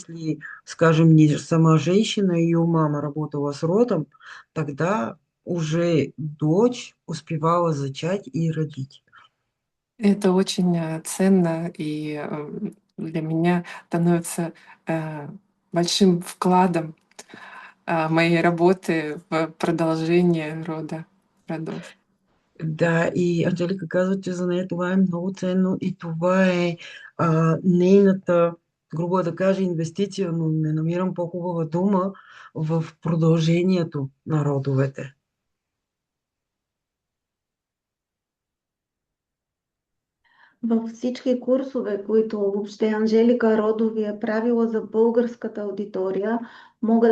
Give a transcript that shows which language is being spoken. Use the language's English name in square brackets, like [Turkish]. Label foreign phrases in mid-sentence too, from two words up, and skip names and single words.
[Russian] если, скажем, не сама женщина, ее мама работала с родом, тогда уже дочь успевала зачать и родить. Это очень ценно и для меня становится э, большим вкладом моей работы в продолжение родов. [Bulgarian] Да, и Анжелика казва, че за нея това е много ценно и това е нейната, грубо да кажа, инвестиция, но не намирам по-хубава дума в продължението на родовете. Във всички курсове, които въобще Анжелика Родови е правила за българската аудитория, мога